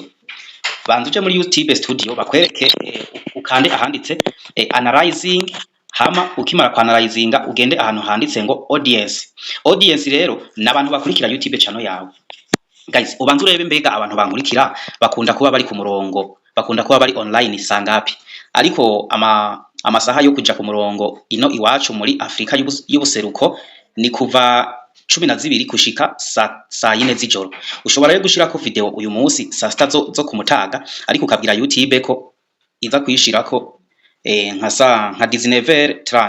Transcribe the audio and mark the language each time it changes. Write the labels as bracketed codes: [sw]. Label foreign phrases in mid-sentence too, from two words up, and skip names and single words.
[rn] Banza uje muri YouTube Studio bakwereke ukande ahanditse analyzing, hama ukimara kwa analyzinga ugende ahantu handitse ngo audience. Audience rero nabantu bakurikira YouTube channel yawe. Guys, ubanza urebe mbega abantu bankurikira bakunda kuba bari ku murongo, bakunda kuba bari online sangapi. Ariko amasaha yo kuja ku murongo ino iwacu muri Afrika y'ubuseruko ni kuva 12 kushika saa 4 z'ijoro. Ushobora rero gushirako video uyu munsi saa 6 zo kumutaga, ariko ukabwira YouTube ko iza kuyishirako nka 19h30.